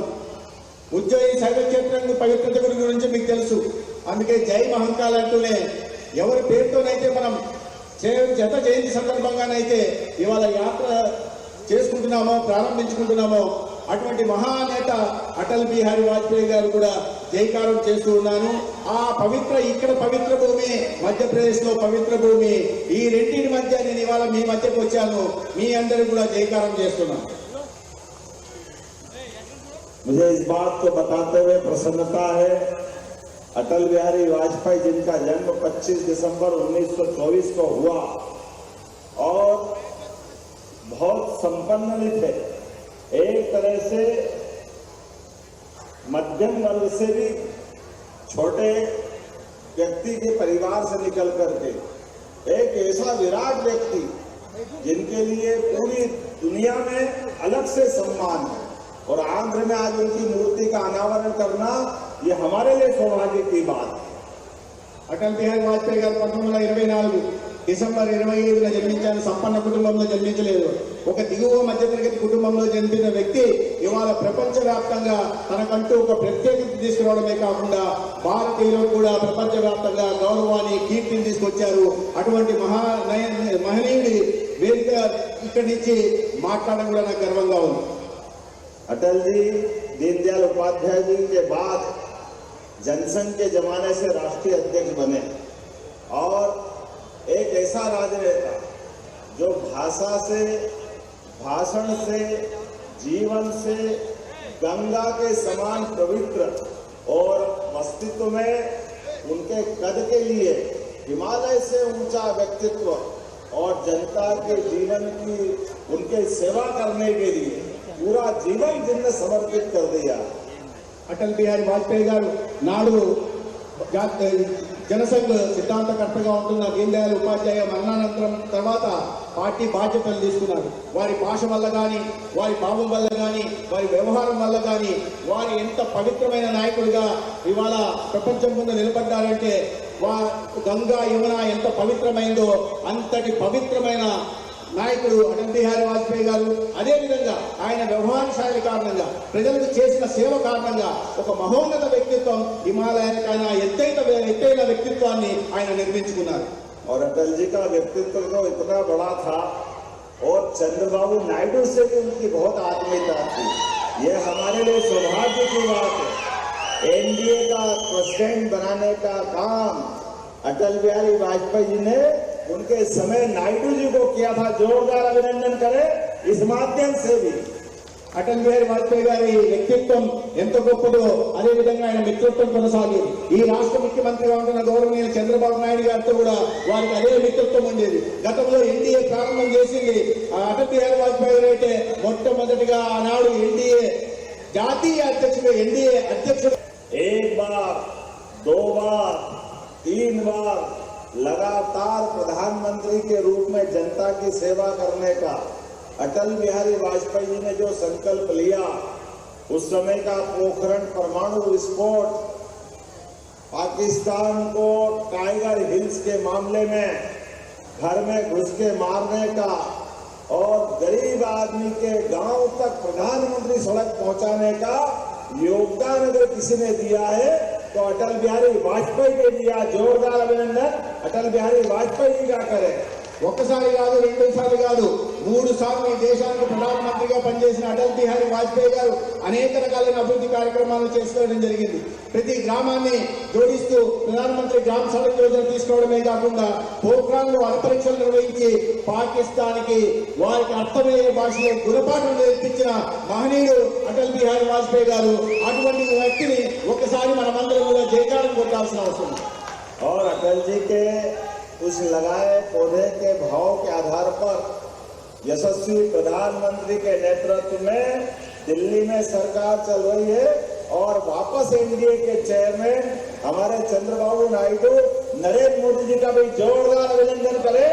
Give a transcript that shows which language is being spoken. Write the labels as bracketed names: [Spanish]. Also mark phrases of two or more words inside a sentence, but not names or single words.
[Telugu] ఉజ్జయిని శైవక్షేత్రం పవిత్రత గురించి మీకు తెలుసు, అందుకే జై మహంకాల్ అంటూనే ఎవరి పేరుతోనైతే మనం జత జయంతి సందర్భంగానైతే ఇవాళ యాత్ర చేసుకుంటున్నామో ప్రారంభించుకుంటున్నామో అటువంటి మహానేత అటల్ బిహారీ వాజ్పేయి గారు కూడా జైకారం చేస్తూ ఉన్నాను. ఆ పవిత్ర ఇక్కడ పవిత్ర భూమి, మధ్యప్రదేశ్ లో పవిత్ర భూమి, ఈ రెండింటి మధ్య నేను ఇవాళ మీ మధ్యకు వచ్చాను. మీ అందరూ కూడా జైకారం చేస్తున్నాను. [Hindi] मुझे इस बात को बताते हुए प्रसन्नता है, अटल बिहारी वाजपेयी जिनका जन्म 25 दिसंबर 1924 को हुआ और बहुत संपन्न भी थे, एक तरह से मध्यम वर्ग से भी छोटे व्यक्ति के परिवार से निकल करके एक ऐसा विराट व्यक्ति जिनके लिए पूरी दुनिया में अलग से सम्मान है, और आंध्र में आज उनकी मूर्ति का अनावरण करना ये हमारे लिए सौभाग्य की बात है। [Telugu] అటల్ బిహారీ వాజ్పేయి గారు 1924 డిసెంబర్ 25న జన్మించారు. సంపన్న కుటుంబంలో జన్మించలేదు. ఒక దిగువ మధ్యతరగతి కుటుంబంలో జన్మించిన వ్యక్తి ఇవాళ ప్రపంచవ్యాప్తంగా తనకంటూ ఒక ప్రత్యేకత తీసుకురావడమే కాకుండా భారతీయులు కూడా ప్రపంచవ్యాప్తంగా గౌరవాన్ని కీర్తిని తీసుకొచ్చారు. అటువంటి మహనీయుడి వేదిక ఇక్కడి నుంచి మాట్లాడడం కూడా నాకు గర్వంగా ఉంది. [Hindi] अटल जी दीनदयाल उपाध्याय जी के बाद जनसंघ के जमाने से राष्ट्रीय अध्यक्ष बने और एक ऐसा राजनेता जो भाषा से, भाषण से, जीवन से गंगा के समान पवित्र और अस्तित्व में उनके कद के लिए हिमालय से ऊंचा व्यक्तित्व और जनता के जीवन की उनके सेवा करने के लिए पूरा जीवन जिनने समर्पित कर दिया. [Telugu] అటల్ బిహారీ వాజ్పేయి గారు నాడు జనసంఘ్ సిద్ధాంతకర్తగా ఉంటున్న దీన్ దయాళ్ ఉపాధ్యాయ మరణానంతరం తర్వాత పార్టీ బాధ్యతలు తీసుకున్నారు. వారి భాష వల్ల కానీ, వారి భావం వల్ల కానీ, వారి వ్యవహారం వల్ల కానీ వారు ఎంత పవిత్రమైన నాయకుడిగా ఇవాళ ప్రపంచం ముందు నిలబడ్డారంటే గంగా యమున ఎంత పవిత్రమైందో అంతటి పవిత్రమైన నాయకుడు అటల్ బిహారీ వాజ్పేయి గారు. అదేవిధంగా ఆయన వ్యవహార శైలి కారణంగా, ప్రజలకు చేసిన సేవ కారణంగా ఒక మహోన్నత వ్యక్తిత్వం, హిమాలయానికైనా ఎత్తైన వ్యక్తిత్వాన్ని ఆయన నిర్మించుకున్నారు. [Hindi] और अटल जी का व्यक्तित्व तो इतना बड़ा था और चंद्रबाबू नायडू से भी उनकी बहुत आत्मीयता थी. ये हमारे लिए सौभाग्य की बात है. एनडीए का प्रेसिडेंट बनाने का काम अटल बिहारी वाजपेयी जी ने उनके समय नायडू जी को किया था. जोरदार अभिनंदन करें इस माध्यम से भी. [Telugu] అటల్ బిహారీ వాజ్పేయి గారి వ్యక్తిత్వం ఎంత గొప్పదో అదే విధంగా ఆయన మిత్రత్వం కొనసాగేది. ఈ రాష్ట్ర ముఖ్యమంత్రిగా ఉంటున్న గౌరవనీయులు చంద్రబాబు నాయుడు గారితో కూడా వారికి అదే మిత్రత్వం ఉండేది. గతంలో ఎన్డీఏ ప్రారంభం చేసింది అటల్ బిహారీ వాజ్పేయి గారు అయితే మొట్టమొదటిగా ఆనాడు ఎన్డీఏ జాతీయ అధ్యక్షుడు, ఎన్డీఏ అధ్యక్షుడు. [Hindi] एक बार, दो बार, तीन बार लगातार प्रधानमंत्री के रूप में जनता की सेवा करने का अटल बिहारी वाजपेयी जी ने जो संकल्प लिया, उस समय का पोखरण परमाणु विस्फोट, पाकिस्तान को टाइगर हिल्स के मामले में घर में घुस के मारने का और गरीब आदमी के गांव तक प्रधानमंत्री सड़क पहुंचाने का योगदान अगर किसी ने दिया है तो अटल बिहारी वाजपेयी ने दिया. जोरदार अभिनंदन अटल बिहारी वाजपेयी जी का करें. [Telugu] ఒక్కసారి కాదు, రెండోసారి కాదు, 3 సార్లు ఈ దేశానికి ప్రధానమంత్రిగా పనిచేసిన అటల్ బిహారీ వాజ్పేయి గారు అనేక రకాలైన అభివృద్ధి కార్యక్రమాలు చేసుకోవడం జరిగింది. ప్రతి గ్రామాన్ని జోడిస్తూ ప్రధానమంత్రి గ్రామ సడక్ యోజన తీసుకోవడమే కాకుండా పోఖ్రాన్లో అణుపరీక్షలు నిర్వహించి పాకిస్తాన్కి వారికి అర్థమయ్యే భాషలో గుణపాఠం నేర్పించిన మహనీయుడు అటల్ బిహారీ వాజ్పేయి గారు. అటువంటి వ్యక్తిని ఒక్కసారి మనమందరం కూడా జయకారం కొట్టాల్సిన అవసరం. [Hindi] और अटल जी के उस लगाए पौधे के भाव के आधार पर यशस्वी प्रधानमंत्री के नेतृत्व में दिल्ली में सरकार चल रही है और वापस एनडीए के चेयरमैन हमारे चंद्रबाबू नायडू, नरेंद्र मोदी जी का भी जोरदार अभिनंदन करें.